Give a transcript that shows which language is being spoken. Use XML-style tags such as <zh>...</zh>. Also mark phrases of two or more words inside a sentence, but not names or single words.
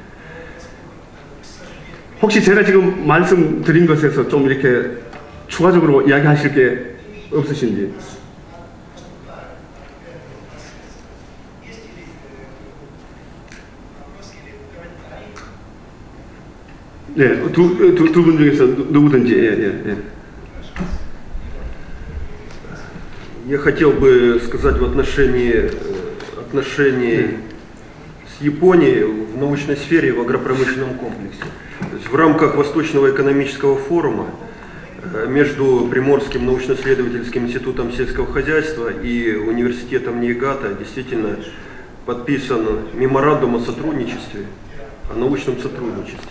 <ko>혹시 제가 지금 말씀드린 것에서 좀 이렇게 추가적으로 이야기하실 게 없으신지? 네, 두 분 중에서 누구든지. 예.</ko> <ru>Я хотел бы сказать в отношении с Японией в научной сфере и в агропромышленном комплексе. То есть в рамках Восточного экономического форума между Приморским научно-исследовательским институтом сельского хозяйства и университетом Ниигата действительно подписан меморандум о сотрудничестве, о научном сотрудничестве.</ru>